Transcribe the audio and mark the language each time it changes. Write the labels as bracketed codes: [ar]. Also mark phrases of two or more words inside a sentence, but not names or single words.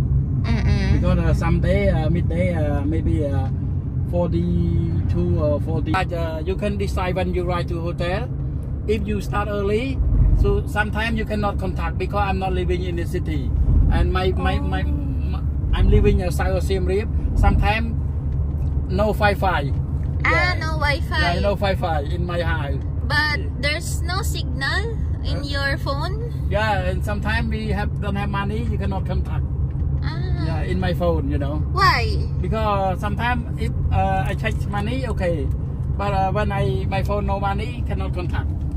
[en] Because someday, midday, maybe 42 or 40. You can decide when you ride to hotel. If you start early, so sometimes you cannot contact because I'm not living in the city, and I'm living outside of Siem Reap. Sometimes no Wi-Fi. No Wi-Fi. Yeah, no Wi-Fi in my house. But there's no signal in your phone. Yeah, and sometimes we don't have money. You cannot contact. Yeah, in my phone, you know. Why? Because sometimes if I change money, okay, but when my phone no money, cannot contact.